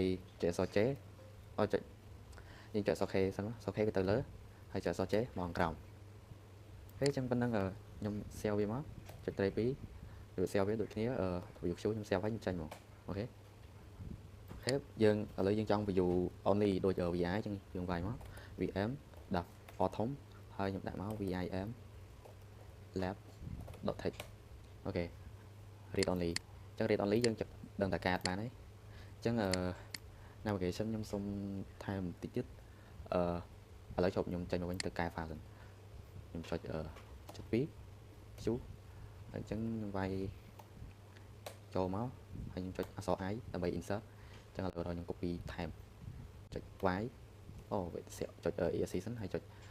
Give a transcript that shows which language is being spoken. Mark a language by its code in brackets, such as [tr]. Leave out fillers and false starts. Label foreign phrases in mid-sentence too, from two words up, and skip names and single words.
[km] ចុចអក្សរ J ចុចយើងចុចអក្សរ K សិនអក្សរ K វាទៅលើហើយចុចអក្សរ J មកខាងក្រោមហើយចឹងប៉ុណ្ណឹងខ្ញុំ save វាមកចុច 3 2 វា save វាដូចគ្នា [en] view queue [km] ខ្ញុំ save ហើយខ្ញុំចេញមកអូខេហើយយើងឥឡូវយើងចង់ [en] view only [km] ដូច VI ចឹងយើងវាយមក VM ដាក់ autumn ហើយខ្ញុំដាក់មក VIM lab.text អូខេ [en] read only [km] ចឹង [en] read only [km] យើងដឹងតែកាតបានហើយចឹងnavigation ខ្ញុំសុំថែមបន្តិចទៀតឥឡូវជប់ខ្ញុំចេញមកវិញទៅកែ file សិនខ្ញុំចុច2 Q ហើយចឹងខ្ញុំវាយចូលមកហើយខ្ញុំចុចអក្សរ I ដើម្បី insert ចឹងឥឡូវខ្ញុំ copy ថែមចុច Y ចុច ESC សិនហើយចុច